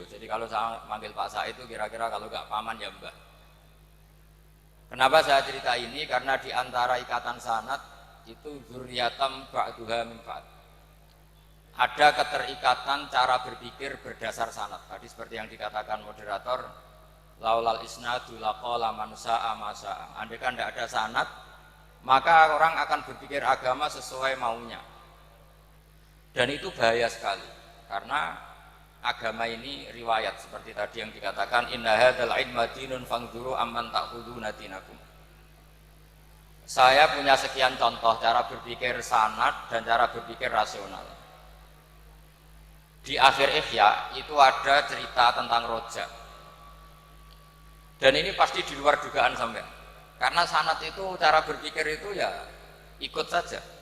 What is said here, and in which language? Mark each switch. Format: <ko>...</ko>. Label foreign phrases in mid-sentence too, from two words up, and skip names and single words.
<id>Jadi kalau saya manggil Pak Said itu kira-kira kalau nggak paman ya mbah. Kenapa saya cerita ini? Karena di antara ikatan sanad itu</id> <ar>ذرية بعضها من بعض.</ar> <id>Ada keterikatan cara berpikir berdasar sanad. Tadi seperti yang dikatakan moderator,</id> <ar>لولا الإسناد لقال من شاء ما شاء.</ar> <id>Andai kan tidak ada sanad, maka orang akan berpikir agama sesuai maunya. Dan itu bahaya sekali. Karena agama ini riwayat seperti tadi yang dikatakan</id> <ar>إن هذا العلم دين فانظروا عمن تأخذون دينكم.</ar> <id>Saya punya sekian contoh cara berpikir sanad dan cara berpikir rasional. Di akhir Ihya itu ada cerita tentang rojak. Dan ini pasti di luar dugaan sampean. Karena sanad itu cara berpikir itu ya ikut saja.</id>